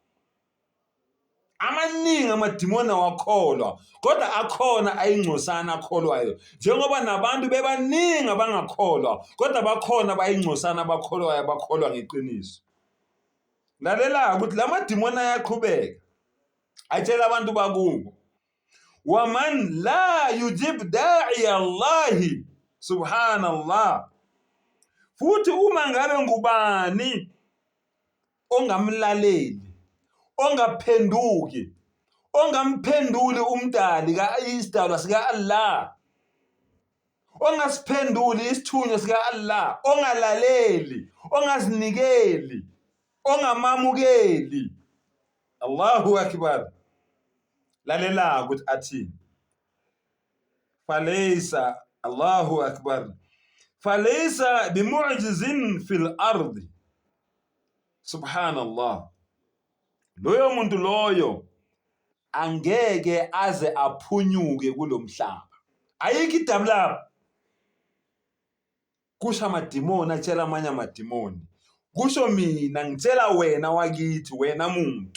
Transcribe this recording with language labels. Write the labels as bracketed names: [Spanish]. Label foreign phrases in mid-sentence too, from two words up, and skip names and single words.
[Zulu] Amaningi amadimoni awakholwa, kodwa akhona ayingcosana akholwayo. Njengoba nabantu bebaningi abangakholwa, kodwa bakhona bayingcosana abakholwayo, bakholwa ngeqiniso. Lalela ukuthi la madimoni ayaqhubeka atshela abantu bakubo. [Arabic] ومن لا يجب داعي الله. [Zulu] Subhanallah. Futhi uma ngabe ngubani ongamlaleli, ongaphenduki, ongamphenduli umdali isidalwa sika-Allah, ongasiphenduli isithunywa sika-Allah, ongalaleli, ongazinikeli, ongamamukeli. [Arabic] الله أكبر. [Zulu] Lalela ukuthi athini. [Arabic] الله أكبر. فليس بمعجز في الأرض. [Zulu] Subhanallah. Loyo muntu loyo angeke aze aphunyuke kulomhlaba. Ayikho idabu lapho. Kusho amadimoni atshela amanye amadimoni. Kusho mina ngitshela wena wakithi, wena muntu.